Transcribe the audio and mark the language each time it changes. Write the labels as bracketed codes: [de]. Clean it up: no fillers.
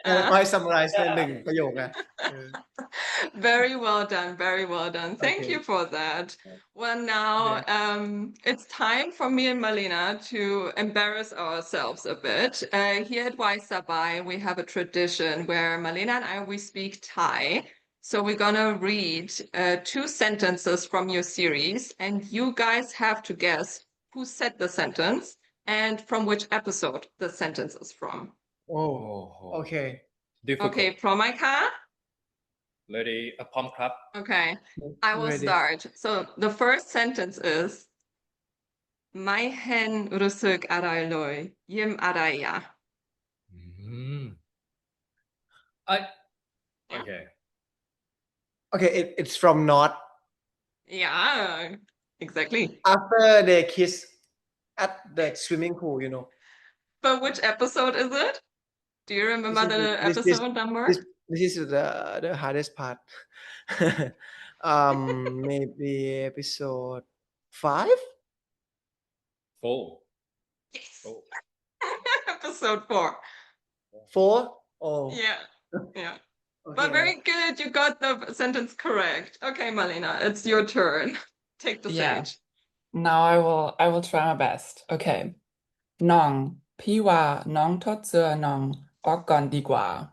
[th] ค่อย summarize ในหนึ่งประโยคนะ [en] Very well done. Very well done. Thank you for that. Well, now it's time for me and Malina to embarrass ourselves a bit. Here at Sabai, we have a tradition where Malina and we speak Thai. So we're gonna read two sentences from your series, and you guys have to guess who said the sentence and from which episode the sentence is from. Oh, okay. Difficult. [th] Okay, พร้อมไหมคะ [en] Ready? [th] พร้อมครับ [en] Okay, I will start. So the first sentence is [th] ไม่เห็นรู้สึกอะไรเลยยิ้มอะไรอะ [en] Okay. Okay, it's from North. Yeah, exactly. After they kiss at the swimming pool, you know. But which episode is it? Do you remember the episode number? This is the hardest part. Maybe episode 5? 4. Yes. Episode 4. 4? Oh. Yeah. Okay. But very good. You got the sentence correct. Okay, Malina, it's your turn. Take the stage. Now I will try my best. Okay. [th] น้องพี่ว่าน้องถอดเสื้อน้องออกก่อนดีกว่า